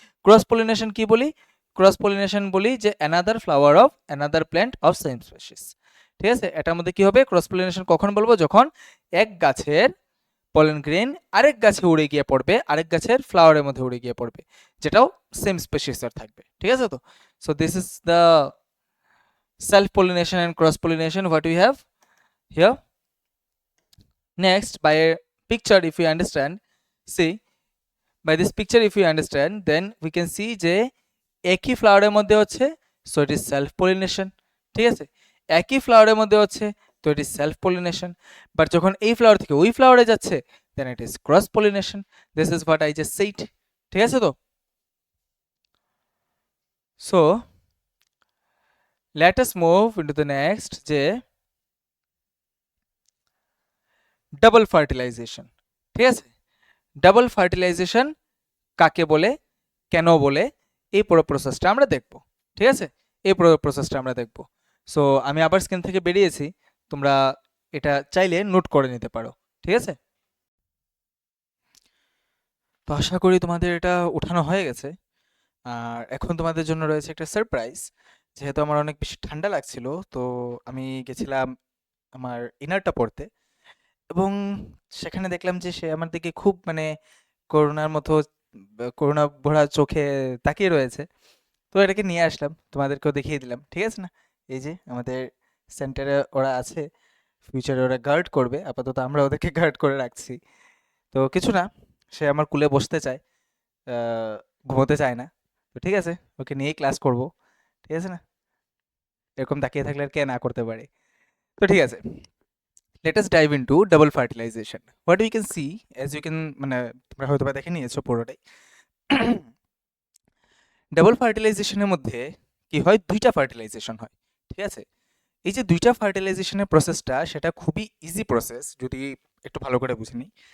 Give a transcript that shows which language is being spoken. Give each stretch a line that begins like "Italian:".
Bangla: Cross pollination কি বলি? Cross pollination বলি যে
English: Another flower of another plant of same species.
Bangla: ঠিক আছে? এটার মধ্যে কি হবে? ক্রস পলিনেশন কখন বলবো? যখন এক গাছের পলেন গ্রেন আরেক গাছে উড়ে গিয়ে পড়বে, আরেক গাছের ফ্লাওয়ারের মধ্যে উড়ে গিয়ে পড়বে, যেটাও সেম স্পেসিসের থাকবে। ঠিক আছে? তো
English: So this is the self pollination and cross pollination what we have here. Next, by a picture, if you understand, see, by this picture if you understand, then we can see
Bangla: যে একই ফ্লাওয়ারের মধ্যে হচ্ছে,
English: so it is self pollination.
Bangla: ঠিক আছে? একই ফ্লাওয়ারের মধ্যে হচ্ছে, তো
English: it is self pollination.
Bangla: But যখন এই ফ্লাওয়ার থেকে ওই ফ্লাওয়ারে যাচ্ছে,
English: then it is cross pollination. This is what I just said.
Bangla: ঠিক আছে?
English: তো so let us move into the next,
Bangla: যে ডাবল ফার্টিলাইজেশন। ঠিক আছে? ডাবল ফার্টিলাইজেশন কাকে বলে, কেন বলে, এই পুরো প্রসেসটা আমরা দেখব। ঠিক আছে? এই পুরো প্রসেসটা আমরা দেখব। সো আমি আবার স্ক্রিন থেকে বেরিয়েছি, তোমরা এটা চাইলে নোট করে নিতে পারো। ঠিক আছে? তো আশা করি তোমাদের এটা উঠানো হয়ে গেছে। আর এখন তোমাদের জন্য রয়েছে একটা সারপ্রাইজ। যেহেতু আমার অনেক বেশি ঠান্ডা লাগছিল, তো আমি গেছিলাম আমার ইনারটা পড়তে, এবং সেখানে দেখলাম যে সে আমার দিকে খুব মানে করুণার মতো, করুণা ভরা চোখে তাকিয়ে রয়েছে। তো এটাকে নিয়ে আসলাম, তোমাদেরকেও দেখিয়ে দিলাম। ঠিক আছে না? এই যে আমাদের সেন্টারে ওরা আছে, ফিউচারে ওরা গার্ড করবে, আপাতত আমরা ওদেরকে গার্ড করে রাখছি। তো কিছু না, সে আমার কুলে বসতে চায়, ঘুমোতে চায় না। তো ঠিক আছে, ওকে নিয়েই ক্লাস করব। ঠিক আছে না? এরকম তাকিয়ে থাকলে আর কে না করতে পারে। তো ঠিক আছে,
English: let us dive into double fertilization. What we can see, as you can,
Bangla: মানে তোমরা হয়তো বা দেখে নিয়েছো পুরোটাই। ডাবল ফার্টিলাইজেশনের মধ্যে কি হয়, দুইটা ফার্টিলাইজেশন হয়, ঠিক আছে। এই যে দুইটা ফার্টিলাইজেশনের প্রসেসটা, সেটা খুবই ইজি প্রসেস যদি একটু ভালো করে বুঝে নিই।